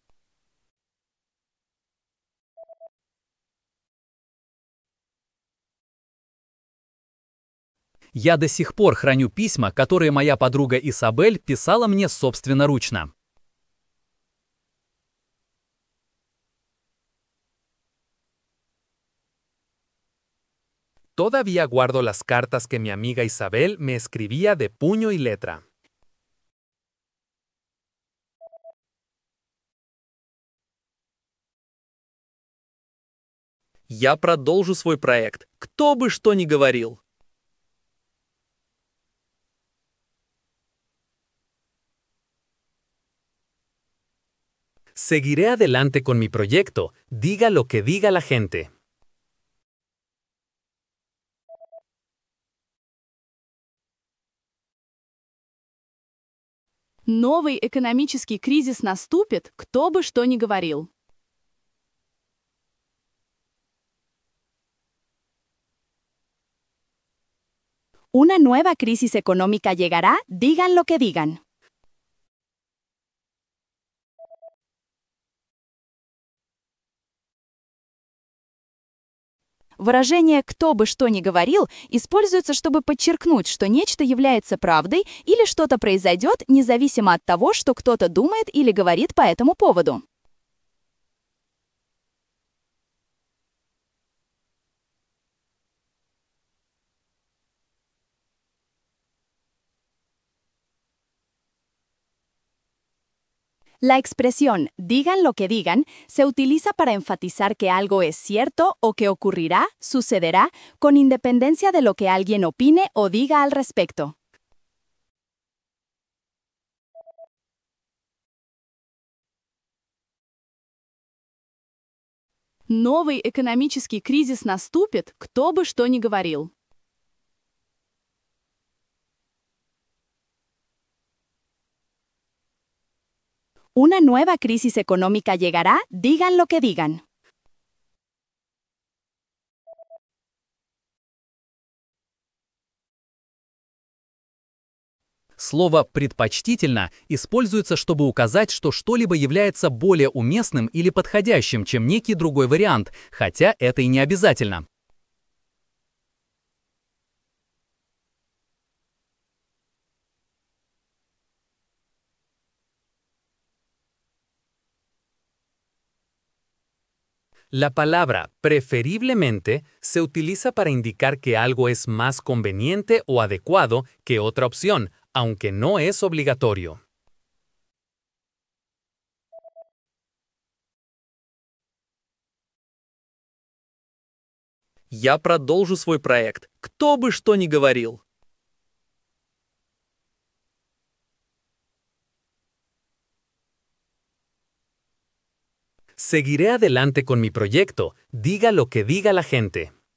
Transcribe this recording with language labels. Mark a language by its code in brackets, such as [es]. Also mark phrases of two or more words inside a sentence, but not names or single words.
[ru] Я до сих пор храню письма, которые моя подруга Исабель писала мне собственноручно. [es] Todavía guardo las cartas que mi amiga Isabel me escribía de puño y letra. [ru] Я продолжу свой проект, кто бы что ни говорил. [es] Seguiré adelante con mi proyecto, diga lo que diga la gente. [ru] Новый экономический кризис наступит, кто бы что ни говорил. [es] Una nueva crisis económica llegará, digan lo que digan. [ru] Выражение «кто бы что ни говорил» используется, чтобы подчеркнуть, что нечто является правдой или что-то произойдет, независимо от того, что кто-то думает или говорит по этому поводу. [es] La expresión digan lo que digan se utiliza para enfatizar que algo es cierto o que ocurrirá, sucederá, con independencia de lo que alguien opine o diga al respecto. [ru] Новый экономический кризис наступит, кто бы что ни говорил. [es] Una nueva crisis económica llegará, digan lo que digan. [ru] Слово «предпочтительно» используется, чтобы указать, что что-либо является более уместным или подходящим, чем некий другой вариант, хотя это и не обязательно. [es] La palabra preferiblemente se utiliza para indicar que algo es más conveniente o adecuado que otra opción, aunque no es obligatorio. [ru] Я продолжу свой проект, кто бы что ни говорил. [es] Seguiré adelante con mi proyecto, diga lo que diga la gente.